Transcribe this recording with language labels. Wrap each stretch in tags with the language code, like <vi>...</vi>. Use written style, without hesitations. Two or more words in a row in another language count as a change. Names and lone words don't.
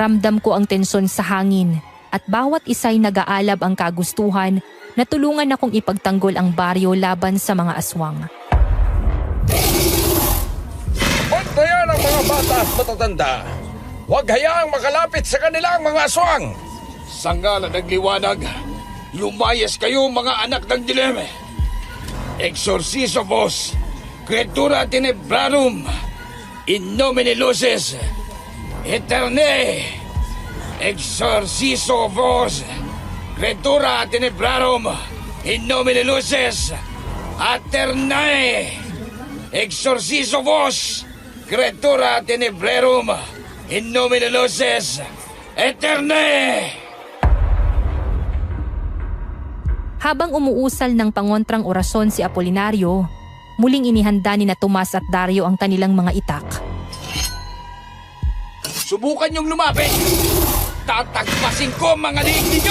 <tl>Ramdam ko ang tensyon sa hangin at bawat isa'y nag-aalab ang kagustuhan na tulungan akong ipagtanggol ang baryo laban sa mga aswang. Bantayan ang mga bata at matatanda. Huwag hayaang makalapit sa kanilang mga aswang. Sa ngalan ng liwanag, lumayas kayo mga anak ng dilim.</tl> <la>Exorciso vos, creatura tenebrarum, in nomine lucis, eterne. Exorciso vos, creatura tenebrarum, in nomine lucis, aeternae. Exorciso vos, creatura tenebrerum, in nomine lucis, aeternae.</la> <tl>Habang umuusal ng pangontrang orasyon si Apolinario, muling inihanda ni na Tomas at Dario ang kanilang mga itak. Subukan niyong lumapit! Tatagpasin ko mga liig ninyo!</tl>